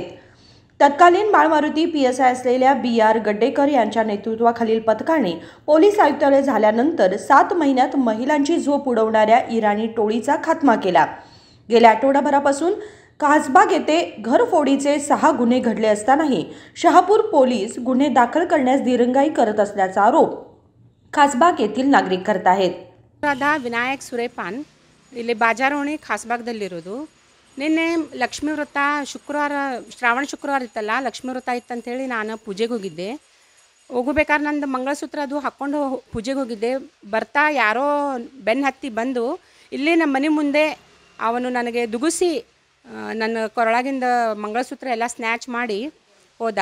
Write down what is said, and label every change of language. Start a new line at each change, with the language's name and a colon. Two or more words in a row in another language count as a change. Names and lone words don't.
Marathi: तत्कालीन बाळमारुती PSI असलेल्या BR गड्डेकर यांच्या नेतृत्वाखालील पथकाने पोलीस आयुक्तालय झाल्यानंतर 7 महिन्यात महिलांची झोप उडवणाऱ्या इराणी टोळीचा खात्मा केला. गेल्या आठवडाभरापासून खासबाग येथे घरफोडीचे 6 गुन्हे घडले असतानाही शहापूर पोलीस गुन्हे दाखल करण्यास दिरंगाई करत असल्याचा आरोप खासबाग येथील नागरिक करत आहेत.
Kannada: ವಿನಾಯಕ್ ಸುರೇಪಾನ್ ಇಲ್ಲಿ ಬಾಜಾರೋಣಿ ಖಾಸ್ಬಾಗ್ದಲ್ಲಿರೋದು. ನಿನ್ನೆ ಲಕ್ಷ್ಮೀ ವ್ರತ ಶುಕ್ರವಾರ ಶ್ರಾವಣ ಶುಕ್ರವಾರ ಇತ್ತಲ್ಲ, ಲಕ್ಷ್ಮೀ ವ್ರತ ಇತ್ತಂತೇಳಿ ನಾನು ಪೂಜೆಗೆ ಹೋಗಿದ್ದೆ. ಹೋಗಬೇಕಾದ್ರೆ ನಂದು ಮಂಗಳಸೂತ್ರ ಅದು ಹಾಕ್ಕೊಂಡು ಪೂಜೆಗೆ ಹೋಗಿದ್ದೆ. ಬರ್ತಾ ಯಾರೋ ಬೆನ್ನು ಹತ್ತಿ ಬಂದು ಇಲ್ಲೇ ನಮ್ಮ ಮನೆ ಮುಂದೆ ಅವನು ನನಗೆ ದುಗುಸಿ ನನ್ನ ಕೊರಳಾಗಿಂದ ಮಂಗಳಸೂತ್ರ ಎಲ್ಲ ಸ್ನ್ಯಾಚ್ ಮಾಡಿ ಹೋದ.